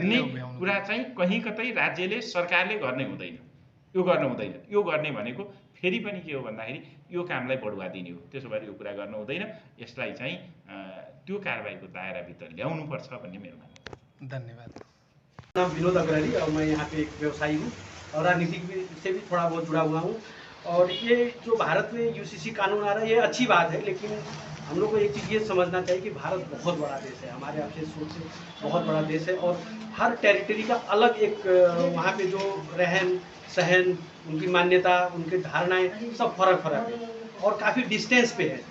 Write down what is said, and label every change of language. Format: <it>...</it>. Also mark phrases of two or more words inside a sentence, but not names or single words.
<ne>भन्ने कुरा चाहिँ कहीँ कतै राज्यले सरकारले गर्ने हुँदैन, यो गर्नु हुँदैन। यो गर्ने भनेको फेरि पनि के हो भन्दाखेरि यो कामलाई बढुवा दिने हो। त्यसो भएर यो कुरा गर्नु हुँदैन, यसलाई चाहिँ त्यो कारबाहीको दायराभित्र ल्याउनुपर्छ भन्ने मेरो मान्नु। धन्यवाद।</ne> <hi>नाम विनोद अग्रवाली और मैं यहाँ पे एक व्यवसायी हूँ और राजनीतिक से भी थोड़ा बहुत जुड़ा हुआ हूँ। और ये जो भारत में यूसीसी कानून आ रहा है ये अच्छी बात है, लेकिन हम लोग को एक चीज़ ये समझना चाहिए कि भारत बहुत बड़ा देश है, हमारे आपसे सोच से बहुत बड़ा देश है और हर टेरिटरी का अलग एक वहाँ पे जो रहन सहन, उनकी मान्यता, उनकी धारणाएं सब फर्क है और काफ़ी डिस्टेंस पे है।</hi>